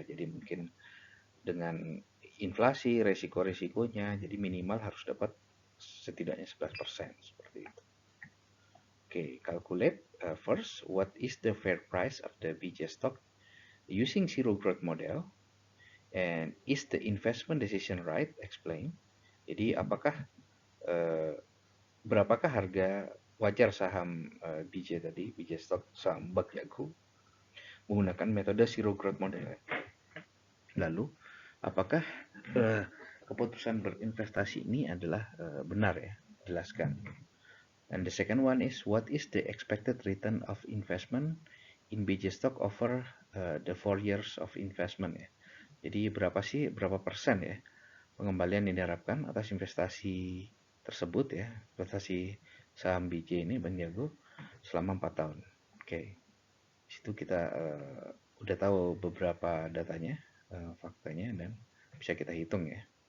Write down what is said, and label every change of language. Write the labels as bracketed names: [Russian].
[Indonesian] Jadi mungkin dengan inflasi, resiko-resikonya, jadi minimal harus dapat setidaknya 11% seperti itu. [English] Oke, calculate first what is the fair price of the BJ stock using zero growth model and is the investment decision right? [Indonesian] Explain. Jadi apakah berapakah harga wajar saham BJ tadi, BJ stock saham Bank Jago menggunakan metode zero growth model. Lalu, apakah keputusan berinvestasi ini adalah benar ya? Jelaskan. [English] And the second one is what is the expected return of investment in BJ stock over the 4 years of investment ya? [Indonesian] Jadi berapa persen ya pengembalian yang diharapkan atas investasi tersebut ya, investasi saham BJ ini Bank Jago selama 4 tahun. Oke. Di situ kita udah tahu beberapa datanya, faktanya dan bisa kita hitung ya.